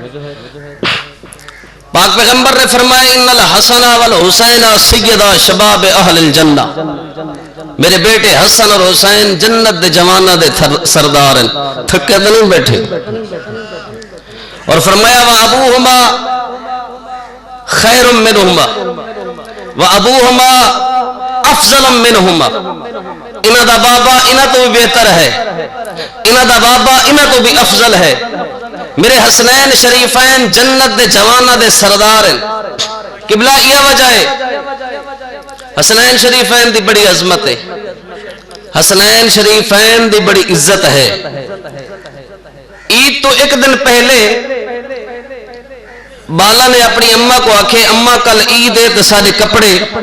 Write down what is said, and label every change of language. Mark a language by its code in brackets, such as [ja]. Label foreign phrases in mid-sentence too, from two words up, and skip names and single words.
[pa] پاک پیغمبر نے فرمایا [ar] ان الحسن والحسین سیدہ شباب اہل الجنہ, [pa] میرے بیٹے حسن اور حسین جنت دے جوانہ دے سردار ہیں, تھکے تو نہیں بیٹھے. اور فرمایا [ar] وَأَبُوهُمَا خَيْرٌ مِّنْهُمَا وَأَبُوهُمَا أَفْضَلٌ مِّنْهُمَا. [pa] انہاں دا بابا انہاں تو بھی بہتر ہے, انہاں دا بابا انہاں تو بھی افضل ہے. میرے حسنین شریفین جنت دے جوانہ دے سردار ہیں. قبلہ یہ وجہ ہے حسنین شریفین دی بڑی عظمت ہے، حسنین شریفین دی بڑی عزت ہے۔ عید تو ایک دن پہلے بالا نے اپنی اماں کو آکھے اماں کل عید ہے تو سارے کپڑے،